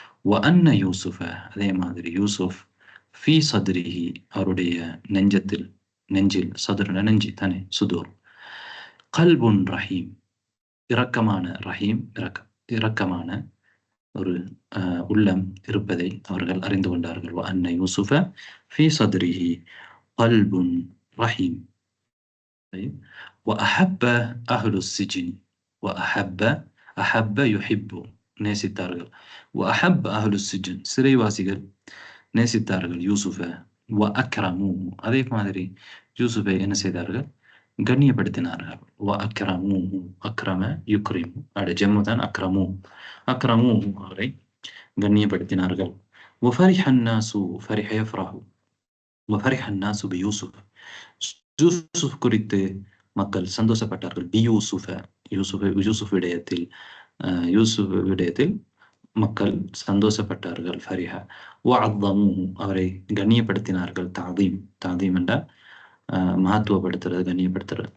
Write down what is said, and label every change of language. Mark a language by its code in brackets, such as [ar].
[ar] வஅன்ன யூசுஃப, [ta] அதே மாதிரி யூசுஃப் [ar] ஃபீ சத்ரிஹி, [ta] அவருடைய நெஞ்சத்தில், நெஞ்சில், சதுர நெஞ்சி தானே, சுதூர். [ar] கல்புன் ரஹீம், [ta] இரக்கமான, ரஹீம் இரக்கமான ஒரு உள்ளம் இருப்பதை அவர்கள் அறிந்து கொண்டார்கள். [ar] வஅன்ன யூசுஃப ஃபீ சத்ரிஹி கல்புன் ரஹீம். وأحب أهل السجن, وأحب, أحب يحب, [ta] நேசித்தார்கள். [ar] وأحب أهل السجن, [ta] சிறைவாசிகள் நேசித்தார்கள் யூசுஃப. [ar] وأكرموه, [ta] அதே மாதிரி யூசுஃபை என்ன செய்தார்கள்? கண்ணியப்படுத்தினார்கள். [ar] وأكرموه, அக்ரம யுக்ரிம், ஜம்மு தான் அக்ரமு, அக்ரமூஹு, [ta] அவரை கண்ணியப்படுத்தினார்கள். [ar] وفرح الناس, فرح يفرح, وفرح الناس بيوسف, [ta] யூசுஃப் குறித்து மக்கள் சந்தோஷப்பட்டார்கள். பியூசுஃப, யூசுஃப் விடயத்தில், யூசுஃப் விடயத்தில் மக்கள் சந்தோஷப்பட்டார்கள். ஃபரிஹ. [ar] வஅzzமூஹு, [ta] அவரை கண்ணியப்படுத்தினார்கள். தஅதீம், தஅதீம் என்றால் மகத்துவப்படுத்துறது, கண்ணியப்படுத்துறது.